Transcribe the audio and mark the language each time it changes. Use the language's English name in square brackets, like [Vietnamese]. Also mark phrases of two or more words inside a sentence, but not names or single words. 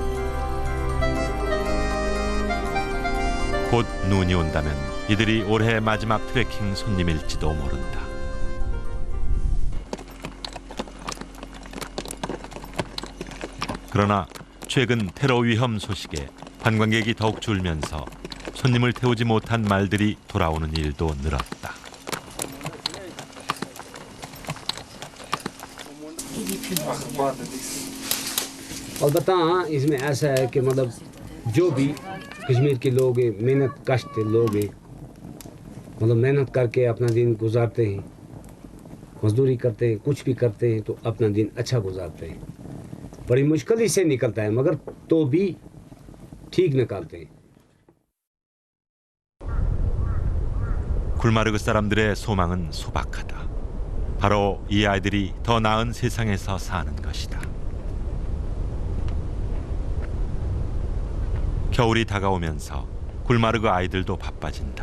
[Korean] 곧 눈이 온다면 이들이 올해 마지막 트레킹 손님일지도 모른다. 그러나 최근 테러 위험 소식에 관광객이 더욱 줄면서 손님을 태우지 못한 말들이 돌아오는 일도 늘었다. [Hindi] अलबत्ता हाँ इसमें ऐसा है कि मतलब जो भी कश्मीर के लोग हैं मेहनत कश लोग हैं मतलब मेहनत करके अपना दिन गुजारते हैं मजदूरी करते हैं कुछ भी करते हैं तो अपना दिन अच्छा गुजारते हैं बड़ी मुश्किल से निकलता है मगर तो भी ठीक निकालते हैं. [Korean] 굴마르그 사람들의 소망은 소박하다. 바로 이 아이들이 더 나은 세상에서 사는 것이다. 겨울이 다가오면서 굴마르그 아이들도 바빠진다.